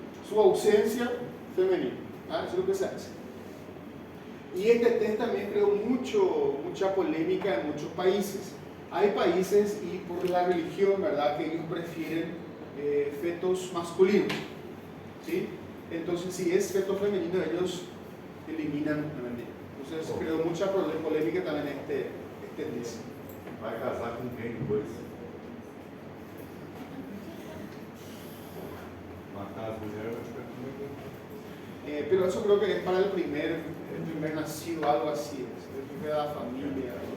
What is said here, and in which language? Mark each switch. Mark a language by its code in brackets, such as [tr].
[es] Su ausencia, femenino. Eso es lo que se hace. Y este test también creó mucha polémica en muchos países. Hay países, y por la religión, ¿verdad?, que ellos prefieren fetos masculinos, ¿sí? Entonces, si es feto femenino, ellos eliminan femenino. Entonces, creó mucha polémica también este test. [pt] Vai casar com quem depois? Matar as mulheres, acho que é comigo. [es] Pero eso creo que es para el primer nacido, algo así, el primer de la familia.